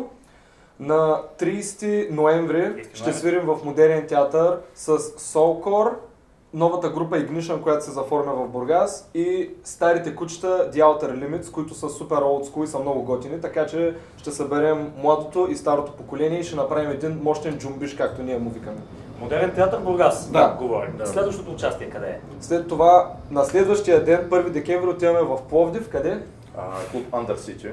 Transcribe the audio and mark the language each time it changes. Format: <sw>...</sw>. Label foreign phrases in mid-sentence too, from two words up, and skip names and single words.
<bg>На 30 ноември ще свирим в Модерен театър с Soulcore, новата група Ignition, която се заформя в Бургас, и старите кучета The Outer Limits, които са супер</bg> <en>old school</en> <bg>и са много готини, така че ще съберем младото и старото поколение и ще направим един мощен джумбиш, както ние му викаме. Модерен театър Бургас, Да. говорим. Да. Следващото участие къде е? След това, на следващия ден, 1 декември, отиваме в Пловдив, къде? Клуб Undercity.</bg>